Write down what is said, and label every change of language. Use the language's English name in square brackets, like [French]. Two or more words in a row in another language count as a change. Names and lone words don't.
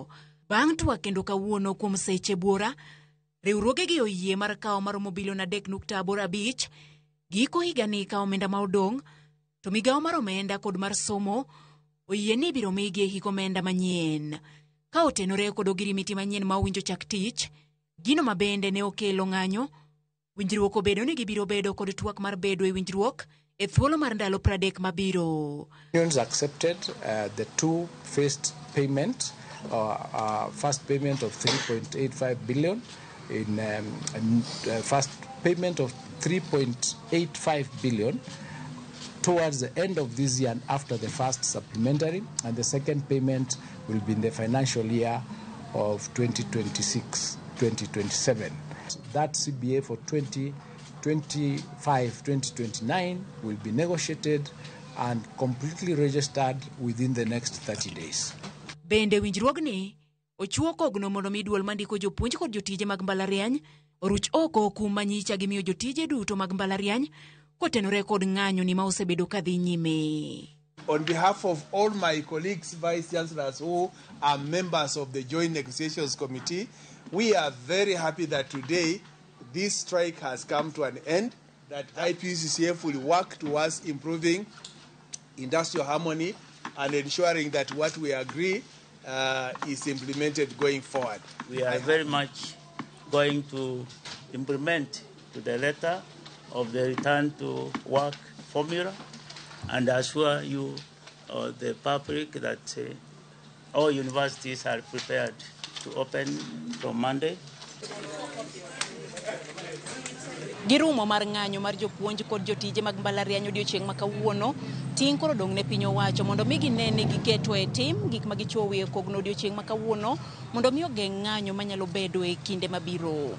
[Luo (Kenya and Tanzania)] Bang' twak kendo kawuono kuom seche buora, riwruoge gi oyie mar kawo maromo bilion 3.85 giko higani ka omenda ma odong', to migawo mar omenda kod mar somo oyie ni biro migi hiko omenda manyien. Ka otenore kod ogirimiti manyien ma owinjo chak tich, gino mabende ne okelo ng'anyo, winjruok obedo ni gibiro bedo kod twak mar bedo e winjruok e thuolo mar ndalo 30 mabiro. [English] Unions accepted the two first payment, first payment of 3.85 billion in first payment of 3.85 billion towards the end of this year and after the first supplementary, and the second payment will be in the financial year of 2026-2027. That CBA for 2025-2029 will be negotiated and completely registered within the next 30 days. [Luo (Kenya and Tanzania)] Bende winjruogni ochuo kogno mondo miduol mandiko jopuonj kod jotije mag mbalariany oruch oko kum manyicha gi miyo jotije duto mag mbalariany kotenore kod ng'anyo ni ma osebedo kadhi nyime. [English] On behalf of all my colleagues, vice chancellors who are members of the Joint Negotiations Committee, we are very happy that today this strike has come to an end, that IPUCCF will work towards improving industrial harmony and ensuring that what we agree is implemented going forward. We are very much going to implement to the letter of the return to work formula and assure you, the public, that all universities are prepared to open from Monday. [Luo (Kenya and Tanzania)] Girumo mar ng'anyo mar jopuonj kod jotije mag mbalariany odiochieng' makawuono ting' koro dong' ne piny owacho mondo mi ginene giketo e tim gik ma gichuowe kogno odiochieng' makawuono mondo mi ogeng' ng'anyo manyalo bedo e kinde mabiro.